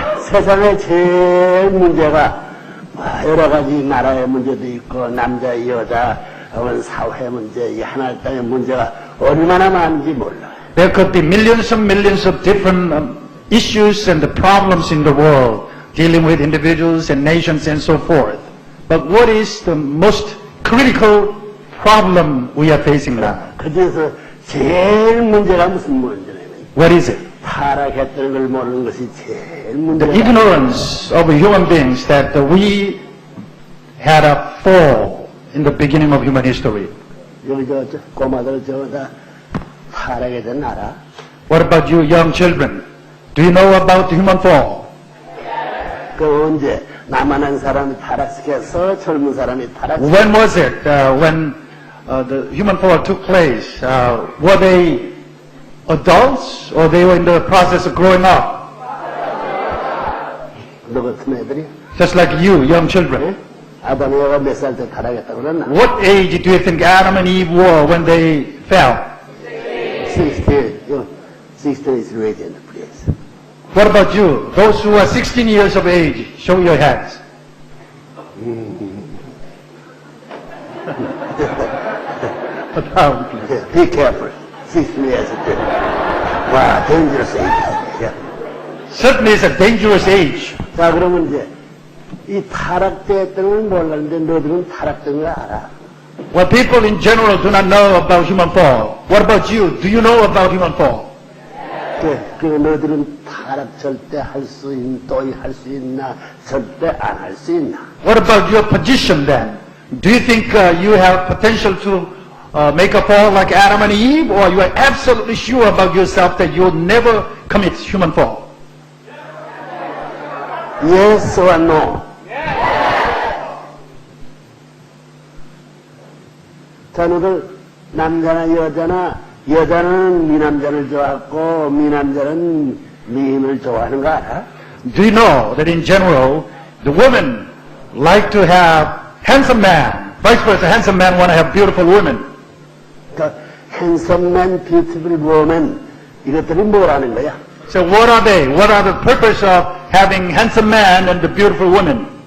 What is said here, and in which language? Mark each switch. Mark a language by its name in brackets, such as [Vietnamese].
[Korean] 세상에 제일 문제가 여러 가지 나라의 문제도 있고 남자, 여자, 사회 문제, 이 하늘땅의 문제가 얼마나 많은지 몰라요. [English] There could be millions of different issues and the problems in the world dealing with individuals and nations and so forth. But what is the most critical problem we are facing now? [Korean] 그중에서 제일 문제가 무슨 문제냐면 [English] What is it? [Korean] 타락했다는 걸 모르는 것이 제일 [English] The [Korean] 문제다. [English] ignorance of human beings that we had a fall in the beginning of human history. [Korean] 여기 저 꼬마들 다 타락에 대한 알아? [English] What about you young children? Do you know about the human fall? [Korean] 그 언제 나만한 사람이 타락시켰어? 젊은 사람이 타락시켰어? [English] When was it when the human fall took place? Were they adults or they were in the process of growing up? [Korean] 너 같은 애들이? [English] Just like you, young children. [Korean] 아담 에바가 몇 살 때 타락했다고 그랬나? [English] What age do you think Adam and Eve were when they fell? 60 is ready in the place. What about you? Those who are 16 years of age, show your hands. Be careful. 60 years of age. 와, dangerous age. Certainly it's a dangerous age. [Korean] 자, 그러면 이제 이 타락됐다는 걸 몰랐는데 너희들은 타락된 걸 알아? [English] Well, people in general do not know about human fall. What about you? Do you know about human fall? [Korean] 그 너희들은 타락 절대 할 수 있나? 절대 안 할 수 있나? [English] What about your position then? Do you think you have potential to make a fall like Adam and Eve, or you are absolutely sure about yourself that you'll never commit human fall? Yes or no? [Korean] 자, 너들 남자나 여자는 미남자를 좋아하고 미남자는 미인을 좋아하는 거 알아? [English] Do you know that in general, the women like to have handsome man, vice versa, handsome men want to have beautiful women. [Korean] 그 [English] handsome man, beautiful woman [Korean] 이것들이 뭐라는 거야? [English] So what are they? What are the purpose of having handsome man and the beautiful women?